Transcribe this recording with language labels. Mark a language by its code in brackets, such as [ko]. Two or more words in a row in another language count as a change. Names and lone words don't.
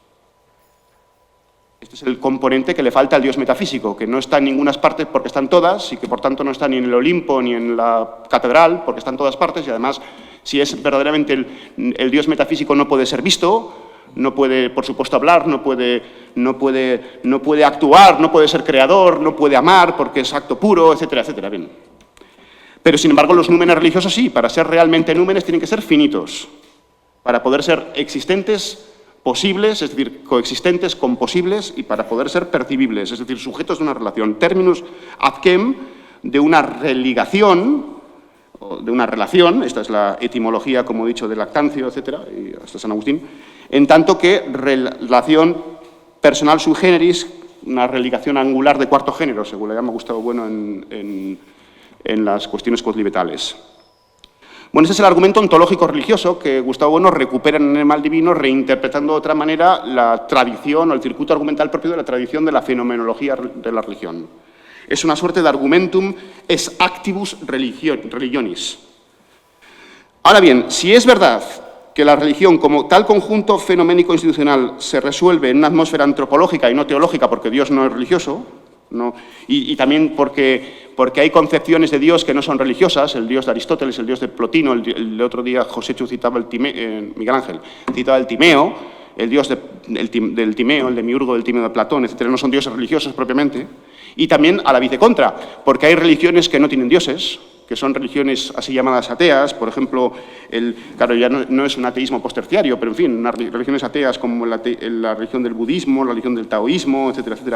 [es] Este es el componente que le falta al Dios metafísico, que no está en ninguna parte porque están todas, y que por tanto no está ni en el Olimpo ni en la catedral, porque están en todas partes, y además, si es verdaderamente el Dios metafísico, no puede ser visto, no puede, por supuesto, hablar, no puede actuar, no puede ser creador, no puede amar, porque es acto puro, etcétera, etcétera. Bien. Pero, sin embargo, los númenes religiosos sí, para ser realmente númenes tienen que ser finitos, para poder ser existentes, posibles, es decir, coexistentes, composibles, y para poder ser percibibles, es decir, sujetos de una relación. [la] Terminus ad quem, [es] de una religación, o de una relación, esta es la etimología, como he dicho, de Lactancio, etcétera, y hasta San Agustín, en tanto que relación personal [la] sui generis, [es] una religación angular de cuarto género, según le llama Gustavo Bueno en las cuestiones codlibetales. Bueno, ese es el argumento ontológico religioso que Gustavo Bueno recupera en el mal divino, reinterpretando de otra manera la tradición o el circuito argumental propio de la tradición de la fenomenología de la religión. Es una suerte de [la] argumentum ex actibus religionis. [es] Ahora bien, si es verdad que la religión, como tal conjunto fenoménico institucional, se resuelve en una atmósfera antropológica y no teológica, porque Dios no es religioso, no, y también porque hay concepciones de Dios que no son religiosas, el Dios de Aristóteles, el Dios de Plotino, el otro día Joséchu citaba Miguel Ángel citaba el Timeo, el Dios del Timeo, el demiurgo del Timeo de Platón, etcétera, no son dioses religiosos propiamente, y también a la vez de contra, porque hay religiones que no tienen dioses, que son religiones así llamadas ateas, por ejemplo, claro, ya no es un ateísmo posterciario, pero en fin, unas religiones ateas como la religión del budismo, la religión del taoísmo, etcétera, etcétera.